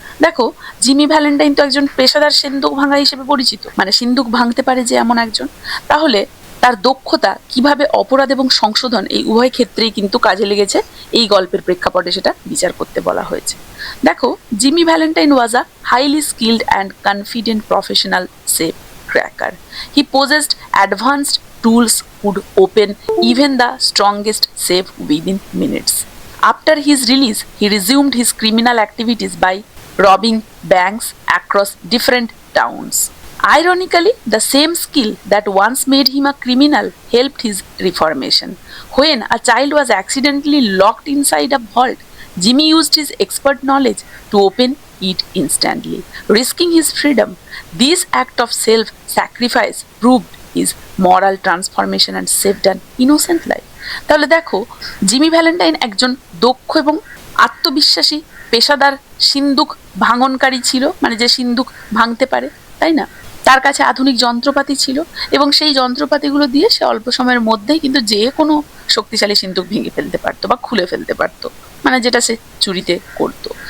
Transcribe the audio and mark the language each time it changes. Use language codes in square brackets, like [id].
[bn] দেখো, Jimmy Valentine তো একজন পেশাদার সিন্দুক ভাঙা হিসেবে পরিচিত, মানে সিন্দুক ভাঙতে পারে যে এমন একজন। তাহলে তার দক্ষতা কিভাবে অপরাধ এবং সংশোধন এই উভয় ক্ষেত্রেই কিন্তু কাজে লেগেছে, এই গল্পের প্রেক্ষাপটে সেটা বিচার করতে বলা হয়েছে। [en] দেখো, Jimmy Valentine was a highly skilled and confident professional safe cracker. He possessed advanced tools could open even the strongest safe within minutes. After his release, he resumed his criminal activities by robbing banks across different towns. Ironically, the same skill that once made him a criminal helped his reformation. When a child was accidentally locked inside a vault, Jimmy used his expert knowledge to open it instantly, risking his freedom. This act of self-sacrifice proved his moral transformation and saved an innocent life. [bn] তাহলে দেখো, Jimmy Valentine একজন দক্ষ এবং আত্মবিশ্বাসী পেশাদার সিন্দুক ভাঙনকারী ছিল, মানে যে সিন্দুক ভাঙতে পারে, তাই না? তার কাছে আধুনিক যন্ত্রপাতি ছিল এবং সেই যন্ত্রপাতিগুলো দিয়ে সে অল্প সময়ের মধ্যেই কিন্তু যে কোনো শক্তিশালী সিন্দুক ভেঙে ফেলতে পারতো বা খুলে ফেলতে পারতো, মানে যেটা সে চুরিতে করতো।